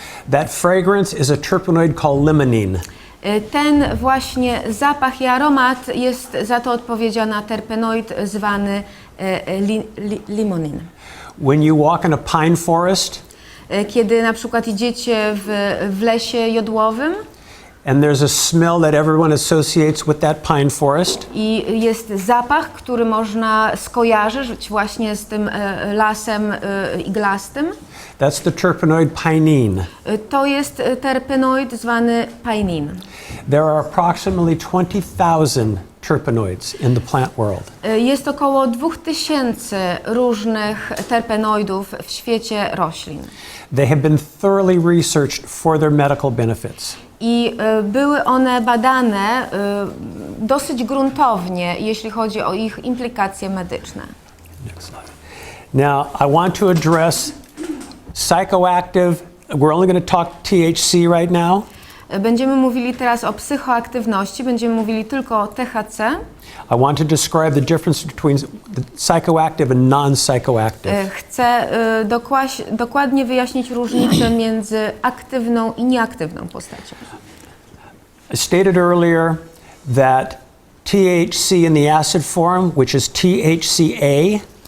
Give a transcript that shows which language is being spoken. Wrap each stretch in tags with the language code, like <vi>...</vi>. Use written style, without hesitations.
<en>That fragrance is a terpenoid called limonene.</en> <pl>Ten właśnie zapach i aromat jest za to odpowiedzialna terpenoid zwany limonin.</pl> <en>When you walk in a pine forest,</en> <pl>Kiedy na przykład idziecie w lesie jodłowym</pl> <en>and there's a smell that everyone associates with that pine forest,</en> <pl>i jest zapach, który można skojarzyć właśnie z tym lasem iglastym,</pl> <en>that's the terpenoid pinene.</en> <pl>to jest terpenoid zwany pinin.</pl> <en>There are approximately 20,000 terpenoids in the plant world.</en> <pl>Jest około 2000 różnych terpenoidów w świecie roślin.</pl> <en>They have been thoroughly researched for their medical benefits.</en> <pl>I były one badane dosyć gruntownie, jeśli chodzi o ich implikacje medyczne.</pl> <en>Next slide. Now, I want to address psychoactive. We're only going to talk THC right now.</en> <pl>Będziemy mówili teraz o psychoaktywności, będziemy mówili tylko o THC.</pl> <en>I want to describe the difference between the psychoactive and non-psychoactive.</en> <pl>Chcę dokładnie wyjaśnić różnicę między aktywną i nieaktywną postacią.</pl> <en>I stated earlier that THC in the acid form, which is THCA,</en>